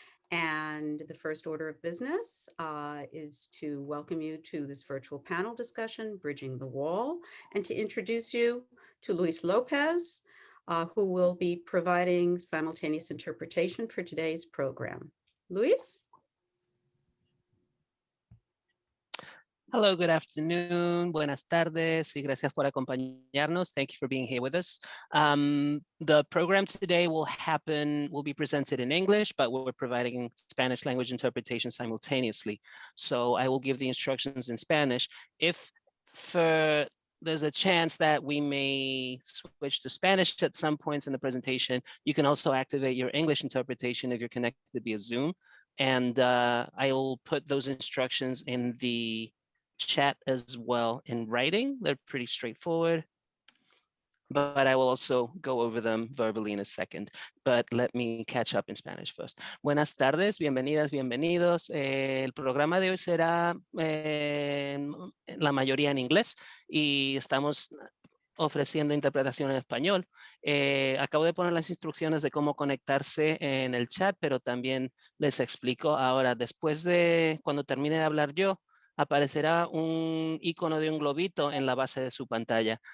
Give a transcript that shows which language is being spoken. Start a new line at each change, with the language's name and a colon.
English: And the first order of business is to welcome you to this virtual panel discussion, Bridging the Wall, and to introduce you to Luis Lopez, who will be providing simultaneous interpretation for today's program. Luis? Hello, good afternoon,
Spanish: buenas tardes, y gracias por acompañarnos.
English: Thank you for being here with us. The program today will be presented in English, but we're providing Spanish language interpretation simultaneously. So I will give the instructions in Spanish. If there's a chance that we may switch to Spanish at some points in the presentation, you can also activate your English interpretation if you're connected via Zoom. And I will put those instructions in the chat as well in writing. They're pretty straightforward, but I will also go over them verbally in a second. But let me catch up in Spanish first.
Spanish: Buenas tardes, bienvenidas, bienvenidos. El programa de hoy será la mayoría en inglés y estamos ofreciendo interpretación en español. Acabo de poner las instrucciones de cómo conectarse en el chat, pero también les explico ahora, después de cuando termine de hablar yo, aparecerá un icono de un globito en la base de su pantalla.